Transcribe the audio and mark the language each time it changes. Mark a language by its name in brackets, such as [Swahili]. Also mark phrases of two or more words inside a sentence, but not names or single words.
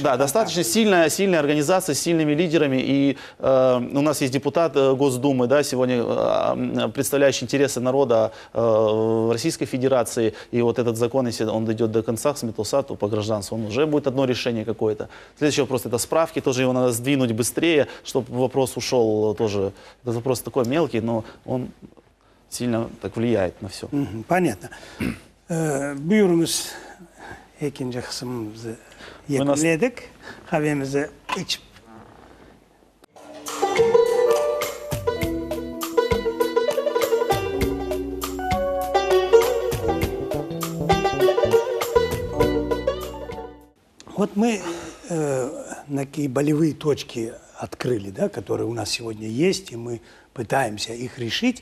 [Russian] Да, достаточно сильная организация с сильными лидерами. И у нас есть депутат Госдумы, да, сегодня представляющий интересы народа в Российской Федерации. И вот этот закон, если он дойдет до конца, с Метусату по гражданству, он уже будет одно решение какое-то. Следующий вопрос – это справки. Тоже его надо сдвинуть быстрее, чтобы вопрос ушел тоже. Этот вопрос такой мелкий, но он сильно так влияет на все. Понятно. [Turkish] Buyurunuz ikinci kısmımızı yeniledik. Kahvemizi içip. [Russian] Вот мы такие болевые точки открыли, да, которые у нас сегодня есть, и мы пытаемся их решить.